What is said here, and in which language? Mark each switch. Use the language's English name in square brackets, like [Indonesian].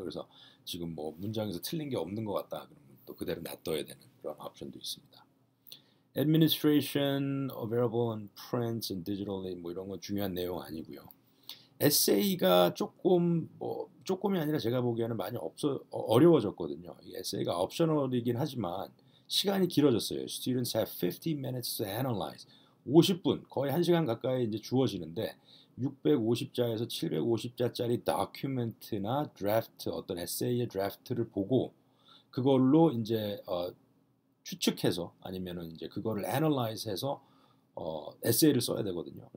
[Korean] 그래서 지금 뭐 문장에서 틀린 게 없는 것 같다 그러면 또 그대로 놔둬야 되는 그런 옵션도 있습니다. [English] Administration, available on prints and digitally [Korean] 뭐 이런 건 중요한 내용 아니고요. 에세이가 조금이 아니라 제가 보기에는 많이 어려워졌거든요. 이 에세이가 옵셔널이긴 하지만 시간이 길어졌어요. [English] Students have 50 minutes to analyze. [Korean] 50분, 거의 1시간 가까이 이제 주어지는데 650자에서 750자짜리 다큐멘트나 드래프트, 어떤 에세이의 드래프트를 보고 그걸로 이제 추측해서 아니면은 이제 그거를 애널라이즈해서 에세이를 써야 되거든요.